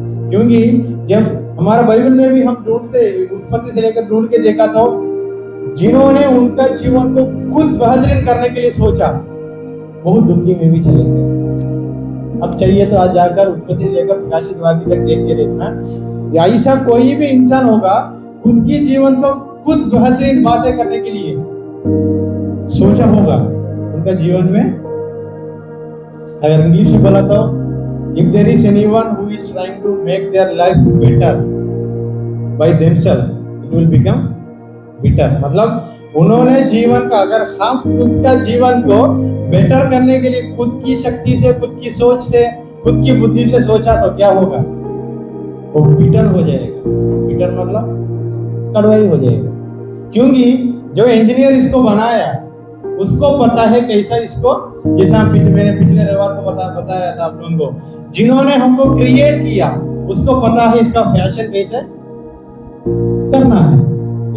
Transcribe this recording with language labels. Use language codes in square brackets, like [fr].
[hi] क्योंकि जब हमारा बाइबल में भी हम ढूंढते, उत्पत्ति से लेकर ढूंढ के देखा तो जिन्होंने उनका जीवन को खुद बेहतरीन करने के लिए सोचा, बहुत दुखी में भी चले गए। अब चाहिए तो आज जाकर उत्पत्ति से लेकर प्रकाशित वाक्य तक देख के देखना, ऐसा कोई भी इंसान होगा खुद की जीवन को खुद बेहतरीन बातें करने के लिए सोचा होगा उनका जीवन में। अगर इंग्लिश में बोला तो [en] if there is anyone who is trying to make their life better by themselves, it will become bitter। [hi] मतलब उन्होंने जीवन का, अगर हम खुद का जीवन को बेटर करने के लिए खुद की शक्ति से, खुद की सोच से, खुद की बुद्धि से सोचा तो क्या होगा, वो बिटर हो जाएगा। बिटर मतलब कड़वा ही हो जाएगा। क्योंकि जो इंजीनियर इसको बनाया उसको पता है कैसा इसको, जैसा मैंने पिछले रविवार को बताया था आप लोगों को, जिन्होंने हमको क्रिएट किया उसको पता है इसका फैशन कैसे करना है।